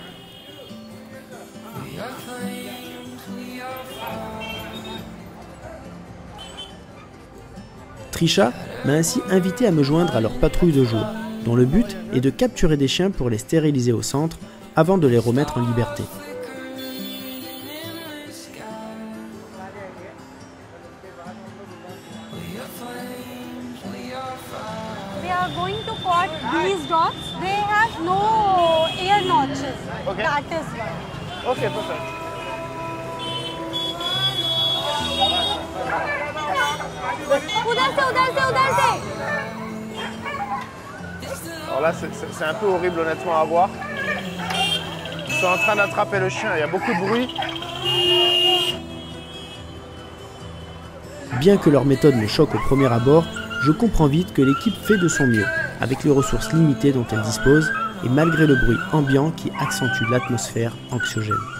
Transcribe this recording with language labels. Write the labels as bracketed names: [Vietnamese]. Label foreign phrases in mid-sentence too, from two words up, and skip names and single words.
[French] Trisha m'a ainsi invité à me joindre à leur patrouille de jour, dont le but est de capturer des chiens pour les stériliser au centre avant de les remettre en liberté. [English] We are going to caught these dogs. They have no ear notches. Okay. That is why. Okay, perfect. [Hindi] उधर से [French] Alors là, c'est un peu horrible honnêtement à voir. Ils sont en train d'attraper le chien, il y a beaucoup de bruit. Bien que leur méthode me choque au premier abord, je comprends vite que l'équipe fait de son mieux, avec les ressources limitées dont elle dispose, et malgré le bruit ambiant qui accentue l'atmosphère anxiogène.